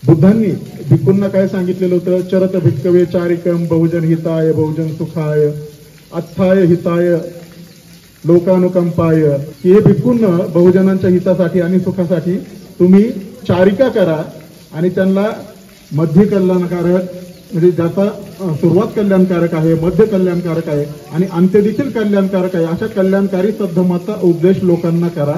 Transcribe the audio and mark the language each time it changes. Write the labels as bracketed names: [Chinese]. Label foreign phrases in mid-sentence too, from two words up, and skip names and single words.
[Marathi] बुद्धांनी भिक्खूंना काय सांगितलेलं होतं? [Pali] चरत भिक्खवे चारिकम बहुजन हिताय बहुजन सुखाय अत्थाय हिताय लोकानुकंपाय, [Marathi] की हे भिक्खूंना बहुजनांच्या हितासाठी आणि सुखासाठी तुम्ही चारिका करा आणि त्यांना मध्य कल्याणकारक, म्हणजे ज्याचा सुरुवात कल्याणकारक आहे, मध्य कल्याणकारक आहे आणि अंत्य देखील कल्याणकारक आहे, अशा कल्याणकारी सद्धर्माचा उपदेश लोकांना करा.